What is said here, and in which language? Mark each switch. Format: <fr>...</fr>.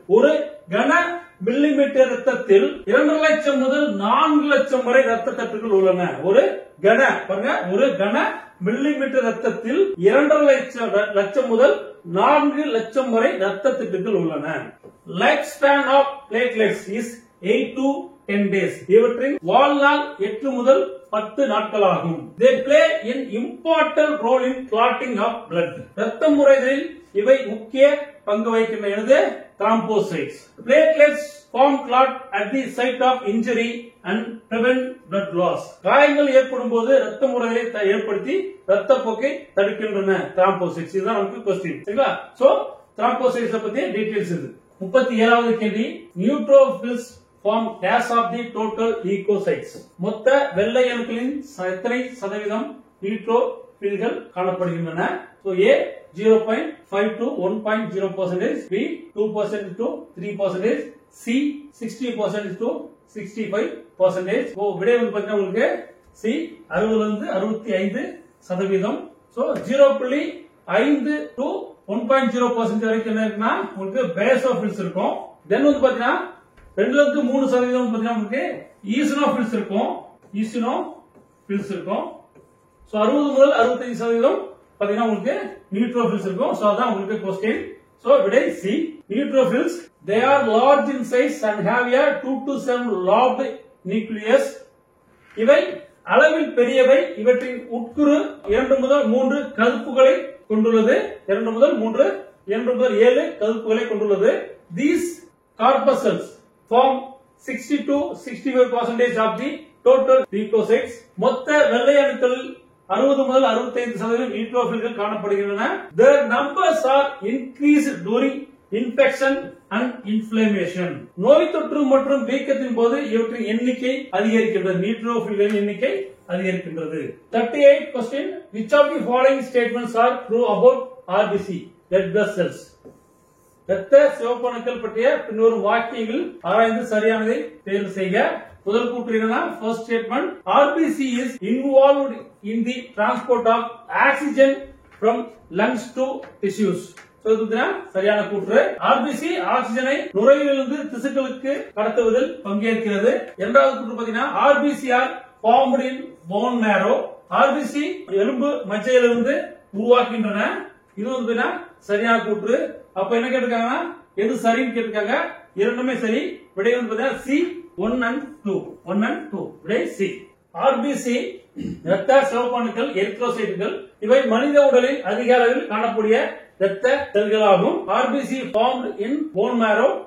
<ta>ஒரு கன மில்லிமீட்டர் ரத்தத்தில் 2 லட்சம் முதல் 4 லட்சம் வரை ரத்த தட்டுகள் உள்ளன. ஒரு கன பாருங்க, ஒரு கன மில்லிமீட்டர் ரத்தத்தில் 2 லட்சம் முதல் 4 லட்சம் வரை ரத்த தட்டுகள் உள்ளன.</ta> <en>Life span of platelets is 8 to 10 days.</en> <ta>இவற்றின் வாழ்நாள் 8 முதல் 10 நாட்கள் ஆகும்.</ta> <en>They play an important role in clotting of blood.</en> <ta>ரத்த முறைகளில் இவை முக்கிய பங்கு வகிக்கின்றன.</ta> <en>Thrombocytes. Platelets form clot at the site of injury and prevent blood loss.</en> <ta>காயங்கள் ஏற்படும் போது ரத்த முறைகளை ஏற்படுத்தி ரத்த போக்கை தடுக்கின்றன. Thrombocytes. இதுதான் நமக்கு கொஸ்டின். சரிங்களா? சோ thrombocytes பத்தி டீடைல்ஸ் இது. 37வது கேள்வி,</ta> <en>Neutrophils form dash of the total leukocytes.</en> <ta>மொத்த வெள்ளை அணுக்களின் எத்தனை சதவீதம் நியூட்ரோபில்கள் காணப்படுகின்றன?</ta> <en>So A 0.5 to 1.0%, B 2% to 3%, C 60% to 65%.</en> <ta>So விடை வந்து பாத்தீங்கன்னா உங்களுக்கு C 60 இருந்து 65%. So 0.5 to 1.0% வரைக்கும் என்ன இருக்குன்னா உங்களுக்கு பேசோபில்ஸ் இருக்கும். தென் வந்து பாத்தீங்கன்னா 2 to 3% பாத்தீங்கன்னா உங்களுக்கு ஈசினோபில்ஸ் இருக்கும். ஈசினோபில்ஸ் இருக்கும். சோ 60 முதல் 65% பாத்தீங்கன்னா உங்களுக்கு நியூட்ரோபில்ஸ் இருக்கும். சோ அதான் உங்களுக்கு क्वेश्चन. சோ விடை C.</ta> <en>Neutrophils they are large in size and have a 2 to 7 lobed nucleus.</en> <ta>இவை அளவில் பெரியவை. இவற்றின் உட்குறு 2 முதல் 3 கதுப்புகளை கொண்டுள்ளது. 2 முதல் 7 கதுப்புகளை கொண்டுள்ளது.</ta> <en>These corpuscles form 60 to 65% of the total leukocytes.</en> <ta>மொத்த வெள்ளை அணுக்களில் 60 முதல் 65% நியூட்ரோபில்கள் காணப்படுகின்றன.</ta> <en>Their numbers are increased during infection and inflammation.</en> <ta>நோய் தொற்று மற்றும் வீக்கத்தின் போது இவற்றின் எண்ணிக்கை அதிகரிக்கின்றது. நியூட்ரோபில்களின் எண்ணிக்கை அதிகரிக்கின்றது.</ta> <en>38 question, which of the following statements are true about RBC, red blood cells?</en> <ta>இரத்த சிவப்பணுக்கள் பற்றிய பின்வரும் வாக்கியங்கள் ஆராய்ந்து சரியானதை தேர்வு செய்க. முதல் கூற்று என்னன்னா,</ta> <en>first statement, RBC is involved in the transport of oxygen from lungs to tissues.</en> <ta>So இதுதான் சரியான கூற்று. RBC ஆக்சிஜனை நுரையீரலிலிருந்து திசுக்களுக்கு கடத்துவதில் பங்கேற்கிறது. இரண்டாவது கூற்று பாத்தீங்கன்னா,</ta> <en>RBC are formed in bone marrow.</en> <ta>RBC எலும்பு மஜ்ஜையிலிருந்து உருவாக்கின்றன. இது வந்து சரியான கூற்று. அப்ப என்ன கேட்டிருக்காங்கன்னா, எது சரின்னு கேட்டிருக்காங்க. இரண்டுமே சரி. விடை வந்து பாத்தீங்கன்னா C 1 and 2. விடை C. RBC இரத்த சிவப்பணுக்கள், எரித்ரோசைட்டுகள். இவை மனித உடலில் அதிக அளவில் காணக்கூடிய இரத்த செல்களாகும்.</ta> <en>RBC formed in bone marrow.</en>